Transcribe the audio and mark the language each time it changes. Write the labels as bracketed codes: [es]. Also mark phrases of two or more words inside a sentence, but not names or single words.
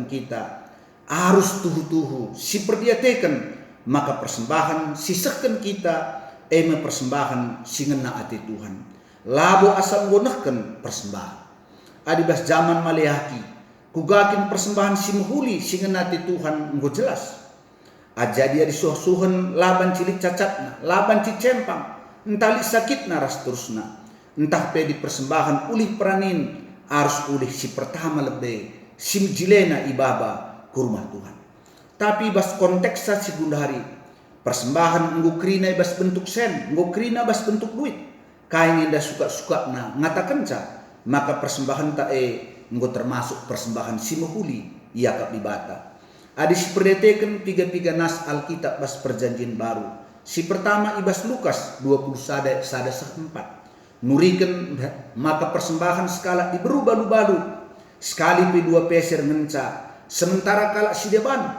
[btx] kita harus tuhu si perdiatekan maka persembahan sisahkan kita persembahan si ngena ati Tuhan labo asal ngonahkan persembahan adibas zaman maleaki kugakin persembahan si mahuli si ngena ati Tuhan nggo jelas aja dia disuh-suhen laban cilik cacatna laban cicempang entali sakitna ras terusna entah pe di persembahan ulih peranin harus ulih si pertama lebih si jilena ibaba ke rumah Tuhan. Tapi bas konteks si gundari persembahan nggo krina bas bentuk sen, nggo krina bas bentuk duit. Kain indah suka-suka na ngatakan ca maka persembahan ta nggo termasuk persembahan si mahuli ia kap dibata. Adi si perdeteken tiga nas Alkitab bas [id] perjanjian baru. [btx] Si pertama ibas Lukas 20 sada 4. Nurikan maka persembahan skala diberu balu-balu sekali pe 2 peser ngenca sementara kala si deban